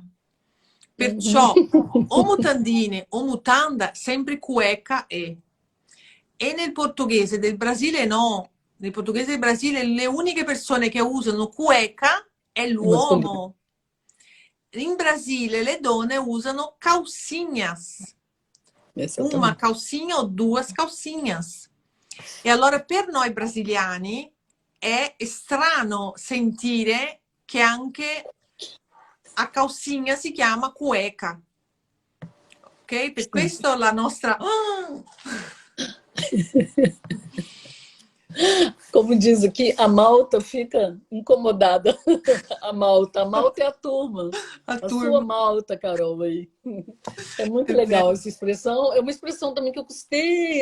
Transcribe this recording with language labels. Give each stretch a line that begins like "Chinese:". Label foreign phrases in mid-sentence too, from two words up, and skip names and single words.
Italian: Perciò o mutandine o mutanda, sempre cueca è. E nel portoghese del Brasile no. Nel portoghese del Brasile le uniche persone che usano cueca è
Portuguese: masculino.
Italian: l'uomo. In Brasile le donne usano calcinhas.
Portuguese: Uma Exatamente. calcinha ou duas calcinhas.
Italian: E allora per noi brasiliani è strano sentire che anche a calcinha si chiama cueca. Ok? Per questo la nostra...
Portuguese: Como diz aqui, a malta fica incomodada. A malta é a turma. a A sua turma. malta, Carol, aí. É muito
Italian: È
Portuguese: legal
Italian: vero.
Portuguese: essa expressão. É uma expressão também que eu gostei.